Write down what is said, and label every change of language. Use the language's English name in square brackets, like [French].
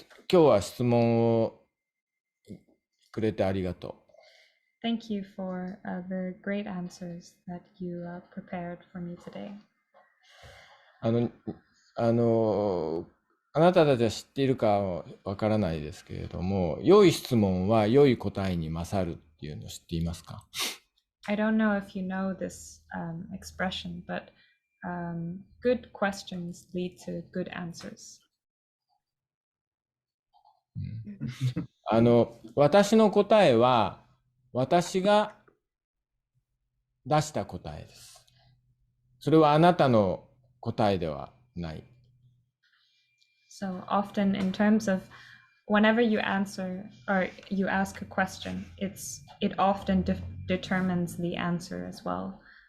[Japanese] 今日は質問をくれてありがと [English] Thank you for the great answers that you prepared for me today. [Japanese] う。あなたたちは知っているかわからないですけれども、良い質問は良い答えに勝るっていうのを知っていますか？ [English] I don't know if you know this expression, but good questions lead to good answers. [Japanese] 私の答えは私が出した答えです。それはあなたの答えではない。 [English] So often in terms of whenever you answer or you ask a question, it often determines the answer as well.